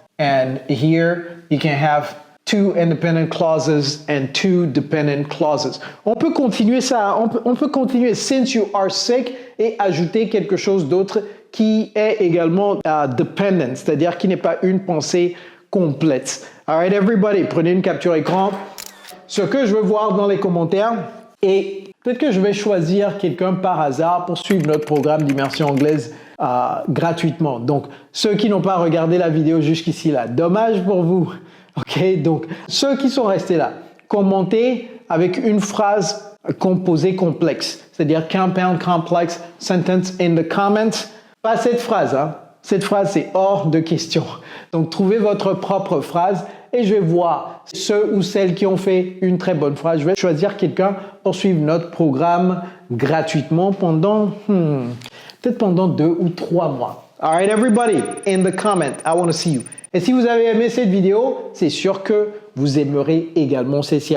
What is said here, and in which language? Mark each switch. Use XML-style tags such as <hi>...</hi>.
<en>And here you can have two independent clauses and two dependent clauses.</en> <fr>On peut continuer ça, on peut continuer</fr> <en>since you are sick</en> <fr>et ajouter quelque chose d'autre qui est également dependent, c'est-à-dire qui n'est pas une pensée complète.</fr> <en>All right, everybody,</en> <fr>prenez une capture écran. Ce que je veux voir dans les commentaires, et peut-être que je vais choisir quelqu'un par hasard pour suivre notre programme d'immersion anglaise gratuitement. Donc, ceux qui n'ont pas regardé la vidéo jusqu'ici là, dommage pour vous. Ok, donc ceux qui sont restés là, commentez avec une phrase composée complexe, c'est-à-dire</fr> <en>compound complex sentence in the comments.</en> <fr>Pas cette phrase, hein. Cette phrase c'est hors de question. Donc trouvez votre propre phrase et je vais voir ceux ou celles qui ont fait une très bonne phrase. Je vais choisir quelqu'un pour suivre notre programme gratuitement pendant peut-être pendant 2 ou 3 mois.</fr> <en>All right, everybody, in the comment, I want to see you.</en> <fr>Et si vous avez aimé cette vidéo, c'est sûr que vous aimerez également celle-ci.</fr>